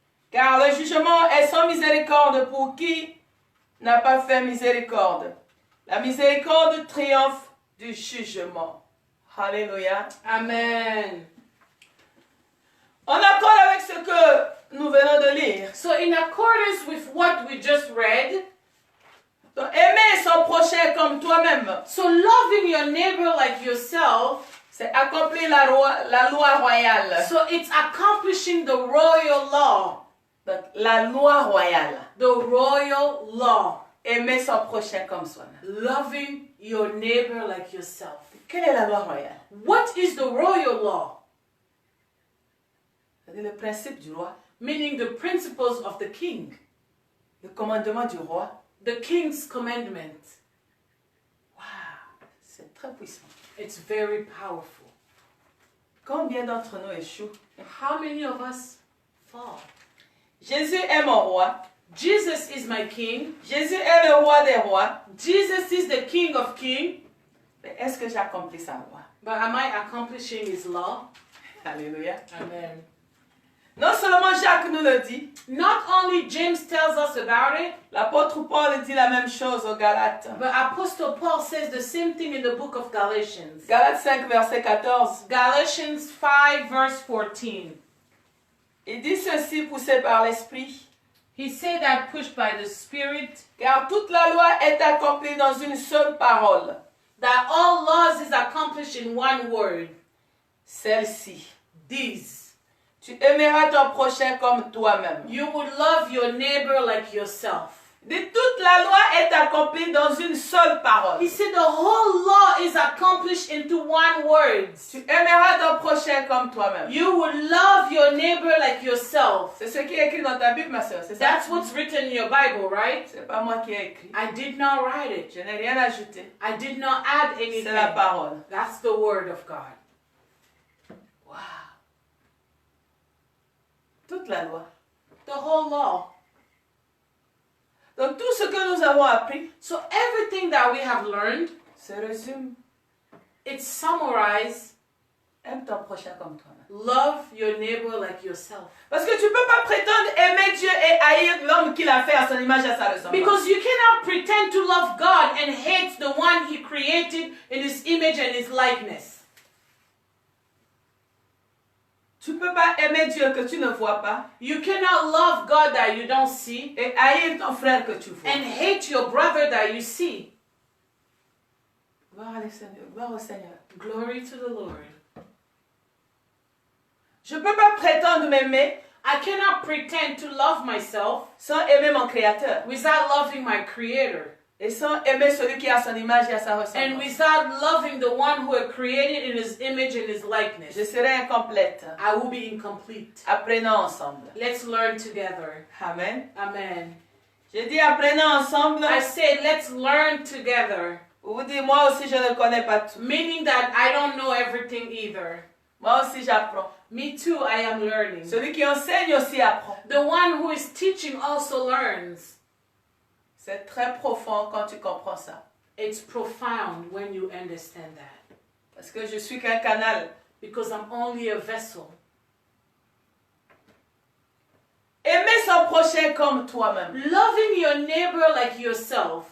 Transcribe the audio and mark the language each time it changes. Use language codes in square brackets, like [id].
[fr] Car le jugement est sans miséricorde pour qui n'a pas fait miséricorde. La miséricorde triomphe du jugement. Alléluia. [en] Amen. [fr] En accord avec ce que nous venons de lire, [en] So in accordance with what we just read, [fr] donc, aimer son prochain comme toi-même, [en] so loving your neighbor like yourself, [fr] c'est accomplir la loi royale. [en] so it's accomplishing the royal law. [fr] Donc, la loi royale. [en] The royal law. [fr] Aimer son prochain comme soi-même. [en] Loving your neighbor like yourself. [fr] Quelle est la loi royale? [en] What is the royal law? [fr] C'est le principe du roi, [en] Meaning the principles of the king. [fr] le commandement du roi. [en] The king's commandment. [fr] Waouh, c'est très puissant. [en] It's very powerful. [fr] Combien d'entre nous échouent? [en] How many of us fall? [fr] Jésus est mon roi. [en] Jesus is my king. [fr] Jésus est le roi des rois. [en] Jesus is the king of kings. [fr] Mais est-ce que j'accomplis sa loi? [en] But am I accomplishing his law? [fr] Alléluia. [en] Amen. [fr] Non seulement Jacques nous le dit, [en] Not only James tells us about it, [fr] l'apôtre Paul dit la même chose aux Galates. [en] but Apostle Paul says the same thing in the book of Galatians. [fr] Galates 5, verset 14. [en] Galatians 5 verse 14. [fr] Il dit ceci poussé par l'Esprit. [en] He said that pushed by the Spirit, [fr] Car toute la loi est accomplie dans une seule parole. [en] that all laws is accomplished in one word. [fr] Celle-ci. [en] These. [fr] Tu aimeras ton prochain comme toi-même. [en] You would love your neighbor like yourself. [fr] Dit, toute la loi est accomplie dans une seule parole. [en] He said the whole law is accomplished into one word. [fr] Tu aimeras ton prochain comme toi-même. [en] You will love your neighbor like yourself. [fr] C'est ce qui est écrit dans ta Bible, ma soeur. C'est ça? [en] That's what's written in your Bible, right? [fr] C'est pas moi qui ai écrit. [en] I did not write it. [fr] Je n'ai rien ajouté. [en] I did not add [fr] C'est [en] anything. [fr] la parole. [en] That's the word of God. Wow. [fr] Toute la loi. [en] The whole law. [fr] Donc tout ce que nous avons appris [en] So everything that we have learned, [fr] se résume. [en] it's summarized. [fr] Aime ton prochain comme toi-même. [en] Love your neighbor like yourself. [fr] Parce que tu ne peux pas prétendre aimer Dieu et haïr l'homme qu'il a fait à son image et à sa ressemblance. [en] Because you cannot pretend to love God and hate the one he created in his image and his likeness. [fr] Tu ne peux pas aimer Dieu que tu ne vois pas [en] You cannot love God that you don't see [fr] et haïr ton frère que tu vois. [en] and hate your brother that you see. [fr] Gloire au Seigneur. Gloire au Seigneur. [en] Glory to the Lord. [fr] Je ne peux pas prétendre m'aimer [en] I cannot pretend to love myself [fr] sans aimer mon Créateur [en] without loving my Creator [fr] et sans aimer celui qui a son image et à sa [en] and [fr] ressemblance. [en] without loving the one who had created in his image and his likeness. [fr] Je serai incomplète. [en] I will be incomplete. [fr] Apprenons ensemble. [en] Let's learn together. Amen. Amen. [fr] Je dis apprenons ensemble. [en] I say let's learn together, [fr] Vous dites moi aussi je ne connais pas tout. [en] meaning that I don't know everything either. [fr] Moi aussi j'apprends. [en] Me too, I am learning. [fr] Celui qui enseigne aussi apprend. [en] The one who is teaching also learns. [fr] C'est très profond quand tu comprends ça. [en] It's profound when you understand that. [fr] Parce que je suis qu'un canal. [en] Because I'm only a vessel. [fr] Aimer son prochain comme toi-même. [en] Loving your neighbor like yourself.